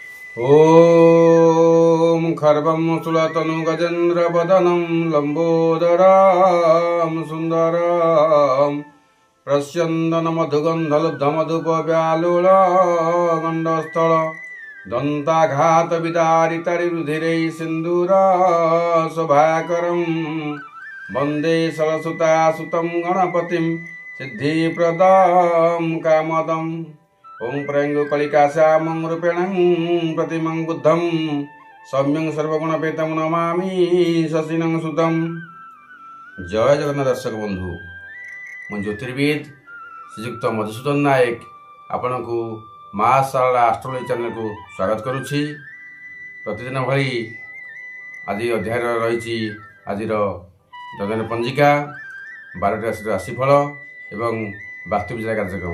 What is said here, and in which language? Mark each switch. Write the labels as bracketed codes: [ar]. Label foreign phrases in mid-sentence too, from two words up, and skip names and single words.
[sa] ॐ खर्वं सुलतनु गजेन्द्रवदनं लम्बोदरां सुन्दरां प्रस्यन्दनमधुगन्धलब्धमधुपव्यालुलागण्डस्थल दन्ताघातविदारितरिरुधिरै सिन्दूराशोभाकरं वन्दे सरस्वतासुतं गणपतिं सिद्धिप्रदां कामदम्। ओं प्रयंगु कलिकाश्यामं रूपेणं प्रतिमं बुद्धं सौम्यं सर्वगुणपेतं नमामि शशिनं सुतं। [or] ଜୟ ଜଗନ୍ନାଥ ଦର୍ଶକ ବନ୍ଧୁ, ମୁଁ ଜ୍ୟୋତିର୍ବିଦ ଶ୍ରୀଯୁକ୍ତ ମଧୁସୂଦନ ନାୟକ ଆପଣଙ୍କୁ ମା ଶାରଳା [en] astrology channelକୁ [or] ସ୍ୱାଗତ କରୁଛି। ପ୍ରତିଦିନ ଭଳି ଆଜି ଅଧ୍ୟାୟରେ ରହିଛି ଆଜିର ଯୋଜନା ପଞ୍ଜିକା, 12ଟି ରାଶିର ରାଶିଫଳ ଏବଂ ବାସ୍ତୁବିଚାର କାର୍ଯ୍ୟକ୍ରମ।